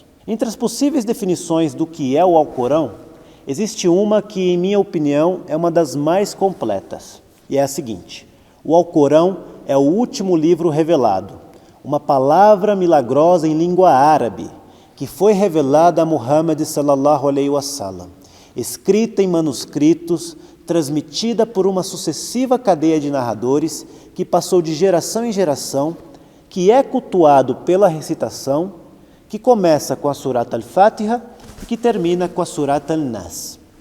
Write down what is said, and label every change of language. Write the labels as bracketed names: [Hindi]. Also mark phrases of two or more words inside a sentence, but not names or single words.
[Portuguese] Entre as possíveis definições do que é o Alcorão, existe uma que, em minha opinião, é uma das mais completas, e é a seguinte: o Alcorão é o último livro revelado, uma palavra milagrosa em língua árabe, que foi revelada a Muhammad [Arabic] صلى الله عليه وسلم, [Portuguese] escrita em manuscritos, transmitida por uma sucessiva cadeia de narradores que passou de geração em geração, que é cultuado pela recitação, que começa com a Surat al-Fatiha e que termina com a Surat al-Nas.